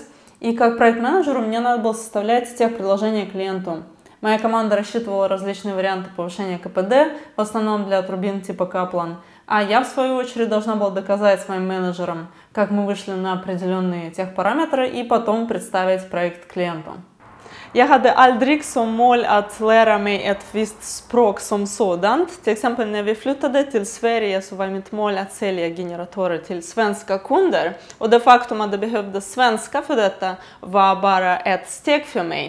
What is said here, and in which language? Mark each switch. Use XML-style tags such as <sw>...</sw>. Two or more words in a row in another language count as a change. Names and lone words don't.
<ru>И как проект-менеджеру мне надо было составлять техпредложение клиенту. Моя команда рассчитывала различные варианты повышения КПД, в основном для турбин типа Kaplan. А я, в свою очередь, должна была доказать своим менеджерам, как мы вышли на определенные техпараметры, и потом представить проект клиенту.</ru> <sv>Jag hade aldrig som mål att lära mig ett visst språk som sådant. Till exempel när vi flyttade till Sverige så var mitt mål att sälja generatorer till svenska kunder. Och det faktum att det behövdes svenska för detta var bara ett steg för mig.</sv>